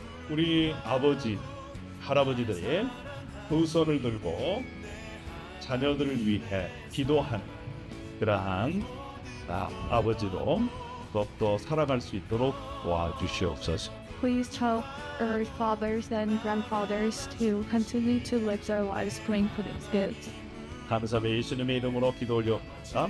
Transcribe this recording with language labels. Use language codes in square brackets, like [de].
[ko] 우리 아버지, 할아버지들의 두 손을 들고 자녀들을 위해 기도하는 그러한 아버지로 더욱더 살아갈 수 있도록 도와주시옵소서. [en] Please help our fathers and grandfathers to continue to live their lives praying for these kids. [ko] 감사의 예수님의 이름으로 기도 올려옵니다.